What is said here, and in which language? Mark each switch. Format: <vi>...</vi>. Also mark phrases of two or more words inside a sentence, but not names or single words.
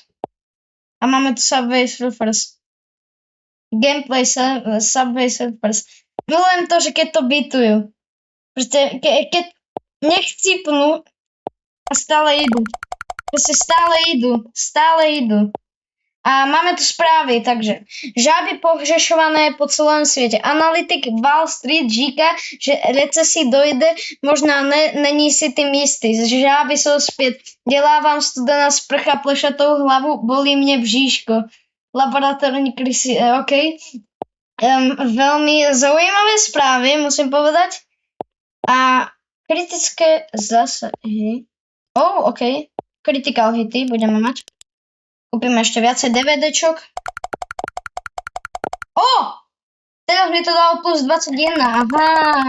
<sk>A máme tu Subway Surfers. Gameplay Subway Surfers. Milujem to, že keď to bytujú. Proste, keď nechcípnú a stále idú. Proste stále idú. A máme tu správy, takže</sk> <cs>žáby pohřešované po celém světě. Analytik Wall Street říká, že recesí dojde, možná není si tím jistý. Žáby jsou zpět. Dělávám studena sprcha plešatou hlavu, bolí mě bříško. Laboratorní krysy, OK.</cs> <sk>Veľmi zaujímavé správy, musím povedať. A kritické zásahy. OK. Critical hity budeme mať. Kúpime ešte viacej DVDčok. Teraz mi to dalo plus 21. Aha.</sk>